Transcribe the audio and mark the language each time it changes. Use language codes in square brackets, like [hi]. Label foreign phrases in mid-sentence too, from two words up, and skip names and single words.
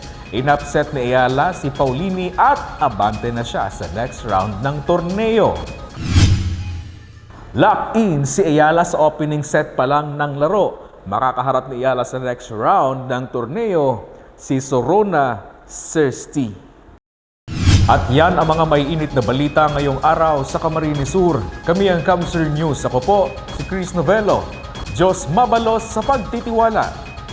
[tl] Inupset ni Ayala si Paulini at abante na siya sa [en] next round [tl] ng torneo. Lock-in si Ayala sa [en] opening set [tl] pa lang ng laro. Makakaharap ni Ayala sa [en] next round [tl] ng torneo si Sorona Sirsti. At yan ang mga may init na balita ngayong araw sa Camarines Sur. Kami ang Kamsur News. Ako po si Chris Novello. [bik] Diyos mabalos sa pagtitiwala.